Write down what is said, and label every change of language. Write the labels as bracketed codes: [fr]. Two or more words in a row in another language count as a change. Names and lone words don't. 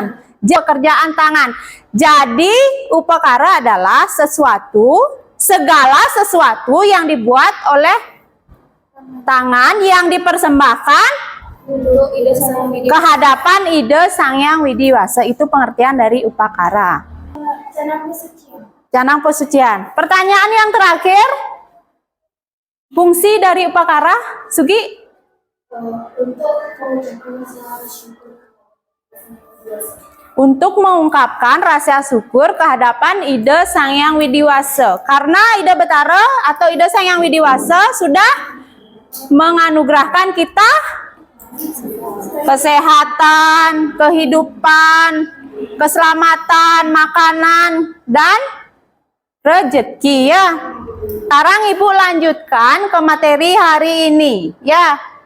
[id] Pekerjaan tangan. Jadi upakara adalah segala sesuatu yang dibuat oleh tangan yang dipersembahkan ke hadapan ide Sang Hyang Widi Wasa. Itu pengertian dari upakara. Canang pesucian. Pertanyaan yang terakhir, fungsi dari upakara, Sugi? Untuk mewujudkan rasa syukur. untuk mengungkapkan rasa syukur kehadapan Ida Sang Hyang Widiwasa. Karena Ida Betara atau Ida Sang Hyang Widiwasa sudah menganugerahkan kita kesehatan, kehidupan, keselamatan, makanan, dan rezeki ya. Sekarang Ibu lanjutkan ke materi hari ini ya.